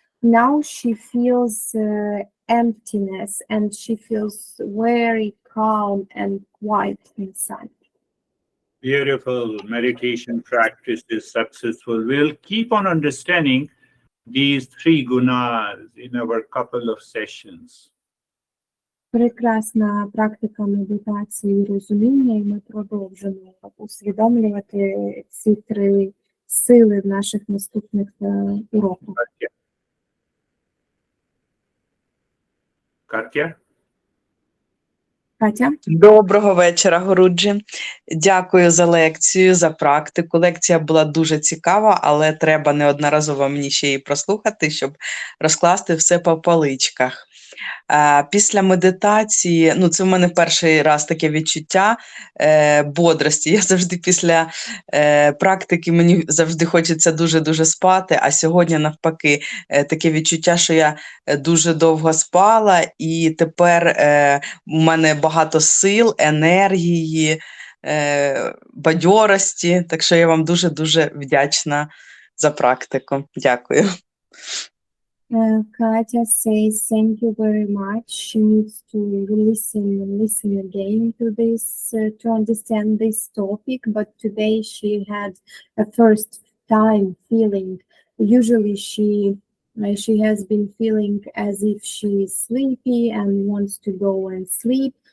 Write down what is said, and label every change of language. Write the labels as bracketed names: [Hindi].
[English] Now she feels emptiness, and she feels very calm and quiet inside. Beautiful meditation practice is successful. We'll keep on understanding these three gunas in our couple of sessions. [Ukrainian] Прекрасна практика медитації і розуміння, і ми продовжимо усвідомлювати ці три сили в наших наступних уроках. [English] Katya? [Ukrainian] Катя? Доброго вечора, Гуруджі. Дякую за лекцію, за практику. Лекція була дуже цікава, але треба неодноразово мені ще її прослухати, щоб розкласти все по поличках. Після медитації, ну це в мене перший раз таке відчуття бодрості. Я завжди після практики, мені завжди хочеться дуже-дуже спати, а сьогодні навпаки таке відчуття, що я дуже довго спала, і тепер у мене багато сил, енергії, бадьорості, так що я вам дуже-дуже вдячна за практику. Дякую. [English] Katya says thank you very much. She needs to listen again to this to understand this topic. But today she had a first time feeling. Usually she has been feeling as if she is sleepy and wants to go and sleep.